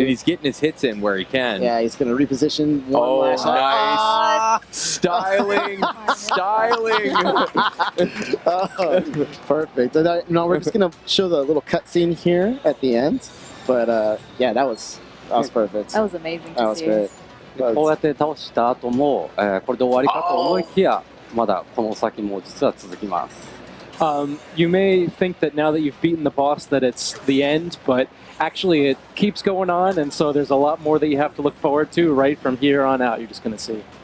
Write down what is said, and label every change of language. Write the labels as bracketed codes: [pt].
[en] And he's getting his hits in where he can. Yeah, he's going to reposition one last nice. Styling. Perfect. Now we're just going to show the little cutscene here at the end. But yeah, that was That was perfect. That was amazing That to was see. great. [ja] こうやって倒した後も、これで終わりかと思いきや、まだこの先も実は続きます。 [en] You may think that now that you've beaten the boss that it's the end, but actually it keeps going on, and so there's a lot more that you have to look forward to right from here on out. You're just going to see.